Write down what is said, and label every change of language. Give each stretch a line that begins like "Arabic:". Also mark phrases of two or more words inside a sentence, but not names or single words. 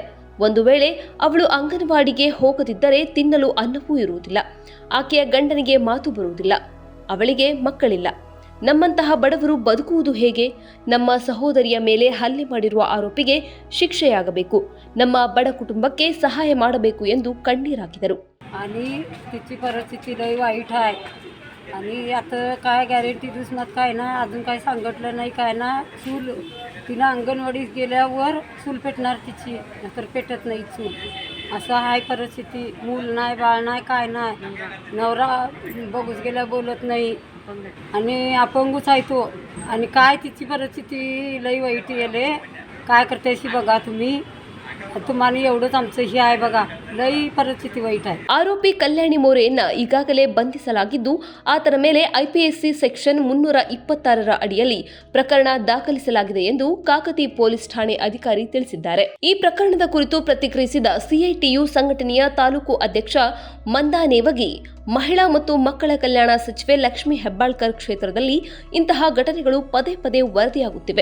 Kannada: ಒಂದು ವೇಳೆ ಅವಳು ಅಂಗನವಾಡಿಗೆ ಹೋಗದಿದ್ದರೆ ತಿನ್ನಲು ಅನ್ನವೂ ಇರುವುದಿಲ್ಲ. ಆಕೆಯ ಗಂಡನಿಗೆ ಮಾತು ಬರುವುದಿಲ್ಲ. ಅವಳಿಗೆ ಮಕ್ಕಳಿಲ್ಲ. ನಮ್ಮಂತಹ ಬಡವರು ಬದುಕುವುದು ಹೇಗೆ? ನಮ್ಮ ಸಹೋದರಿಯ ಮೇಲೆ ಹಲ್ಲೆ ಮಾಡಿರುವ ಆರೋಪಿಗೆ ಶಿಕ್ಷೆಯಾಗಬೇಕು. ನಮ್ಮ ಬಡ ಕುಟುಂಬಕ್ಕೆ ಸಹಾಯ ಮಾಡಬೇಕು ಎಂದು ಕಣ್ಣೀರಾಕಿದರು.
Marathi: आणि तिची परिस्थिती लई वाईट आहे आणि आता काय गॅरंटी दिसणार काय ना, अजून काय सांगितलं नाही काय ना. चूल तिला अंगणवाडीत गेल्यावर चूल पेटणार तिची, नंतर पेटत नाही चूल. असं आहे परिस्थिती. मूल नाही, बाळ नाही, काय नाही. नवरा बघूच गेल्या बोलत नाही आणि अपंगूच आहे तो. आणि काय तिची परिस्थिती लई वाईट गेले. काय करते अशी बघा तुम्ही. तुम्हाला एवढंच आमचं हे आहे बघा, लई परिस्थिती वाईट आहे.
Kannada: ಆರೋಪಿ ಕಲ್ಯಾಣಿ ಮೋರೆಯನ್ನ ಈಗಾಗಲೇ ಬಂಧಿಸಲಾಗಿದ್ದು ಆತನ ಮೇಲೆ
English: IPC section
Kannada: 326ರ ಅಡಿಯಲ್ಲಿ ಪ್ರಕರಣ ದಾಖಲಿಸಲಾಗಿದೆ ಎಂದು ಕಾಕತಿ ಪೊಲೀಸ್ ಠಾಣೆ ಅಧಿಕಾರಿ ತಿಳಿಸಿದ್ದಾರೆ. ಈ ಪ್ರಕರಣದ ಕುರಿತು ಪ್ರತಿಕ್ರಿಯಿಸಿದ ಸಿಐಟಿಯು ಸಂಘಟನೆಯ ತಾಲೂಕು ಅಧ್ಯಕ್ಷ ಮಂದಾನೇವಗಿ, ಮಹಿಳಾ ಮತ್ತು ಮಕ್ಕಳ ಕಲ್ಯಾಣ ಸಚಿವೆ ಲಕ್ಷ್ಮೀ ಹೆಬ್ಬಾಳ್ಕರ್ ಕ್ಷೇತ್ರದಲ್ಲಿ ಇಂತಹ ಘಟನೆಗಳು ಪದೇ ಪದೇ ವರದಿಯಾಗುತ್ತಿವೆ.